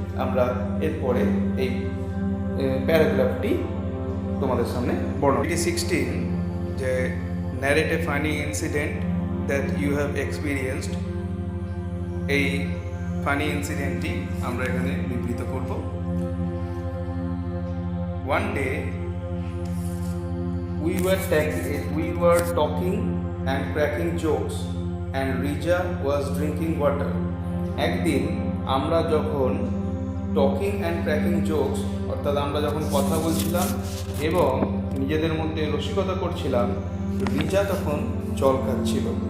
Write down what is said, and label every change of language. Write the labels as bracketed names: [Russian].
[Bangla] আমরা এরপরে এই প্যারাগ্রাফটি তোমাদের সামনে বর্ণনা। [English] activity 16, যে narrate a funny incident that you have experienced, [Bangla] এই ফানি ইনসিডেন্টটি আমরা এখানে বিবৃত করব। [English] One day we were talking and cracking jokes and Rija was drinking water. [Bangla] একদিন আমরা যখন [English] talking and cracking jokes [Bangla] অর্থাৎ আমরা যখন কথা বলছিলাম এবং নিজেদের মধ্যে রসিকতা করছিলাম, রিজা তখন জল খাচ্ছিল।